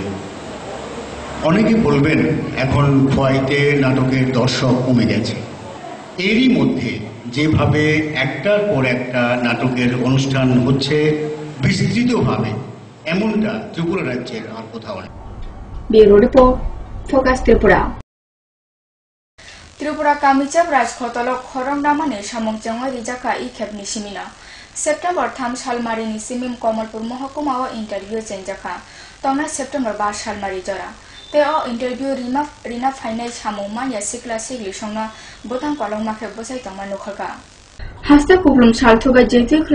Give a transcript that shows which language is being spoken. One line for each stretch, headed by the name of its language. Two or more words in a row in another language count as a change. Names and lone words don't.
Bangla: অনেকে বলবেন এখন খোয়াইতে নাটকের দর্শক কমে গেছে। এরই মধ্যে যেভাবে একটার পর একটা নাটকের অনুষ্ঠান হচ্ছে বিস্তৃতভাবে, এমনটা ত্রিপুরা রাজ্যের আর কোথাও নেই।
English: bureau report,
Kok Borok: ফোকাস ত্রিপুরা। Tripura kamijab rajkhotolo khorongramani samung jango rijaka I khepni simina September 3 salmari ni simim Kamalpur mahakuma o interview chenjaka tona September 12 salmari jora te o interview rina final samung ma ya sikla sigli songna botang kolong ma khe bosai tongma nokhaga haste kublum sal thoba jeje khlai